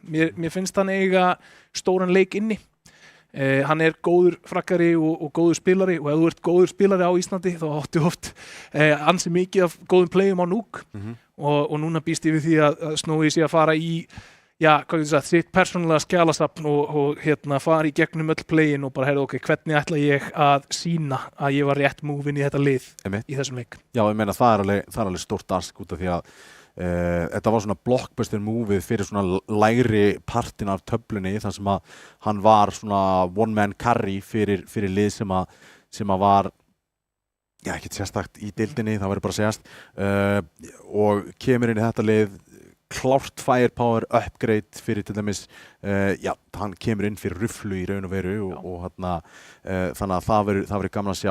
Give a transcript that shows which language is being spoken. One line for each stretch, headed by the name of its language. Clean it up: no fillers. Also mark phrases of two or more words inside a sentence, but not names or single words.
Icelandic: Mér finnst hann eiga stóran leik inni. Hann góður frakkari og góður spilari, og ef þú ert góður spilari á Íslandi þá áttu oft ansi mikið af góðum playum á núk og núna býst ég við því að Snowy sé að fara í sitt persónulega skjalasafn og fara í gegnum öll playin og bara hvernig ætla ég að sýna að ég var rétt múvin í þetta lið í þessum leik. Já, ég meina það er alveg stórt ask út af því að þetta var svona blockbuster movið fyrir svona lægri partin af töflunni þar sem að hann var svona
English: one man carry
Icelandic: fyrir lið sem að var ekkert sérstakt í deildinni, það verður bara að segjast og kemur inn í þetta lið klárt
English: firepower upgrade
Icelandic: fyrir til dæmis hann kemur inn fyrir ruflu í raun og veru og þannig að það verður gaman að sjá.